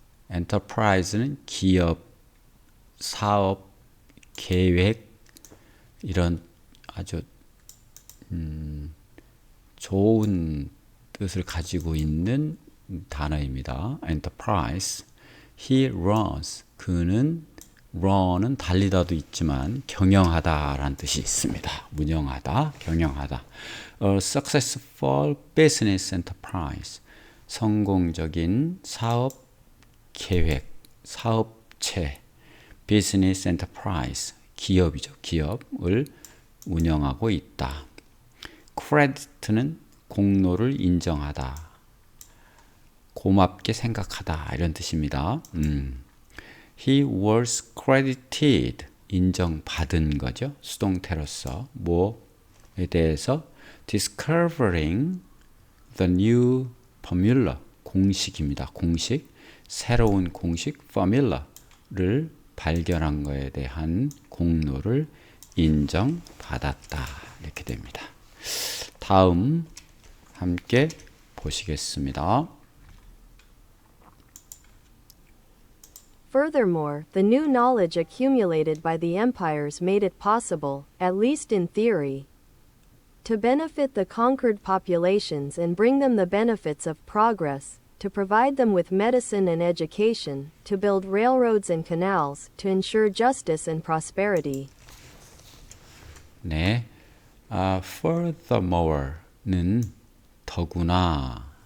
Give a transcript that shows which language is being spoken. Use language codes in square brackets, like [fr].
[ko] enterprise는 기업, 사업, 계획 이런 아주 좋은 뜻을 가지고 있는 단어입니다. [en] enterprise. He runs. [ko] 그는 run은 달리다도 있지만 경영하다라는 뜻이 있습니다. 운영하다, 경영하다. [en] A successful business enterprise. [ko] 성공적인 사업 계획, 사업체. [en] business enterprise. [ko] 기업이죠. 기업을 운영하고 있다. credit는 공로를 인정하다. 고맙게 생각하다. 이런 뜻입니다. [en] He was credited. [ko] 인정받은 거죠. 수동태로서. 뭐에 대해서? [en] Discovering the new formula. [ko] 공식입니다. 공식. 새로운 공식 formula를 발견한 것에 대한 공로를 인정받았다. 이렇게 됩니다. 다음 함께 보시겠습니다. [en] Furthermore, the new knowledge accumulated by the empires made it possible, at least in theory, to benefit the conquered populations and bring them the benefits of progress, to provide them with medicine and education, to build railroads and canals, to ensure justice and prosperity. [ko] 네, furthermore는 더구나